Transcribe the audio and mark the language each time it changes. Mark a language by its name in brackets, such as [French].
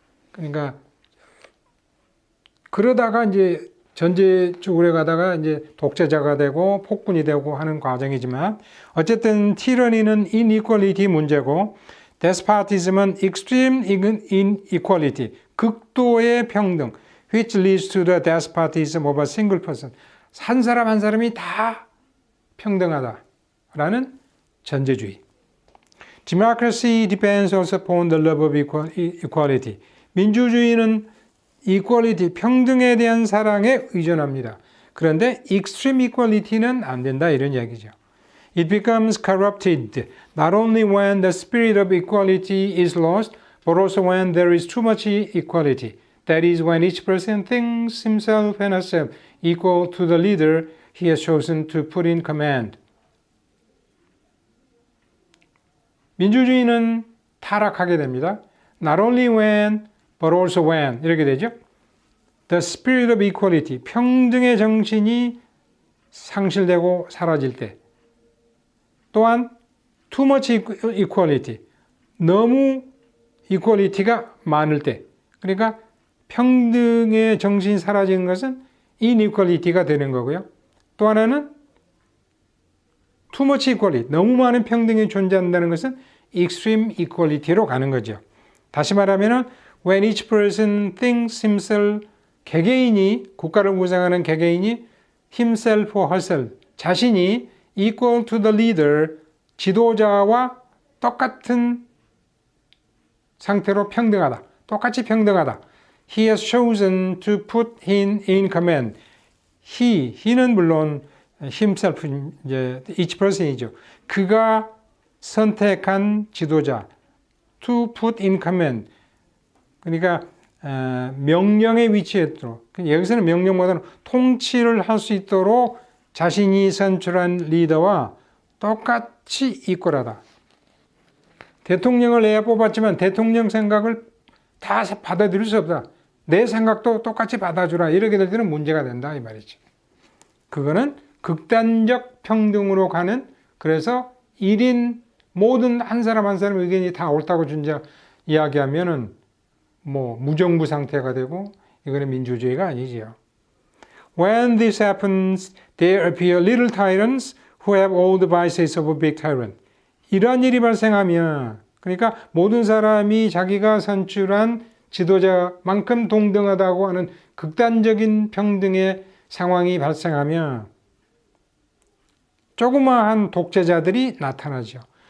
[Korean] 그러니까 그러다가 이제 전제주의로 가다가 이제 독재자가 되고 폭군이 되고 하는 과정이지만 어쨌든 티러니는 inequality 문제고 despotism은 extreme inequality, 극도의 평등, [English] which leads to the despotism of a single person. [Korean] 한 사람 한 사람이 다 평등하다라는 전제주의. [English] Democracy depends also upon the love of equality. [Korean] 민주주의는 equality, 평등에 대한 사랑에 의존합니다. 그런데 extreme equality는 안 된다 이런 얘기죠. [English] It becomes corrupted not only when the spirit of equality is lost, but also when there is too much equality. That is when each person thinks himself and herself equal to the leader he has chosen to put in command. [Korean] 민주주의는 타락하게 됩니다. [English] Not only when, but also when. [Korean] 이렇게 되죠. [English] The spirit of equality, [Korean] 평등의 정신이 상실되고 사라질 때. 또한 [English] too much equality, [Korean] 너무 equality가 많을 때. 그러니까 평등의 정신이 사라지는 것은 inequality가 되는 거고요. 또 하나는 [English] too much equality, [Korean] 너무 많은 평등이 존재한다는 것은 extreme equality로 가는 거죠. 다시 말하면 [English] when each person thinks himself, [Korean] 개개인이, 국가를 구성하는 개개인이 [English] himself or herself, [Korean] 자신이 [English] equal to the leader, [Korean] 지도자와 똑같은 상태로 평등하다. 똑같이 평등하다. [English] He has chosen to put him in command. [Korean] he는 물론 himself, 이제 [English] each person [Korean] 이죠. 그가 선택한 지도자, [English] to put in command. [Korean] 그러니까 명령의 위치에 있도록, 여기서는 명령보다는 통치를 할 수 있도록 자신이 선출한 리더와 똑같이 이퀄하다. 대통령을 내가 뽑았지만 대통령 생각을 다 받아들일 수 없다. 내 생각도 똑같이 받아주라. 이렇게 될 때는 문제가 된다 이 말이지. 그거는 극단적 평등으로 가는, 그래서 1인 모든 한 사람 한 사람 의견이 다 옳다고 이야기하면은 뭐 무정부 상태가 되고 이거는 민주주의가 아니지요. [English] When this happens, there appear little tyrants who have all the vices of a big tyrant. [Korean] 이러한 일이 발생하면, 그러니까 모든 사람이 자기가 선출한 지도자만큼 동등하다고 하는 극단적인 평등의 상황이 발생하면 조그마한 독재자들이 나타나죠.